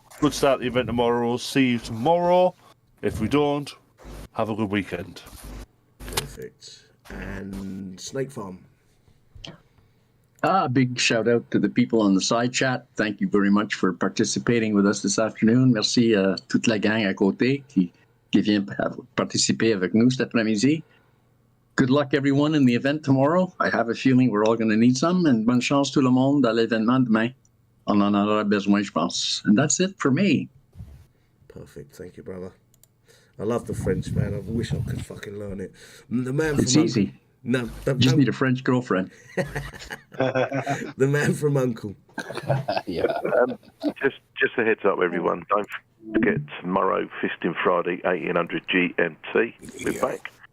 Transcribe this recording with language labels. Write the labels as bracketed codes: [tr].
[en] Good start to the event tomorrow. See you tomorrow. If we don't, have a good weekend. Perfect. And Snake Farm. Big shout out to the people on the side chat. Thank you very much for participating with us this afternoon. [fr] Merci à toute la gang à côté qui vient participer avec nous cet après-midi. [en] Good luck, everyone, in the event tomorrow. I have a feeling we're all going to need some. And [fr] bonne chance tout le monde à l'événement demain. On en aura besoin, je pense. [en] And that's it for me. Perfect. Thank you, brother. I love the French, man. I wish I could fucking learn it. The man It's from easy. No, Just need a French girlfriend. The man from Uncle. Yeah. Just a heads up, everyone. Don't forget tomorrow, Fisting Friday, 1800 GMT. We're back.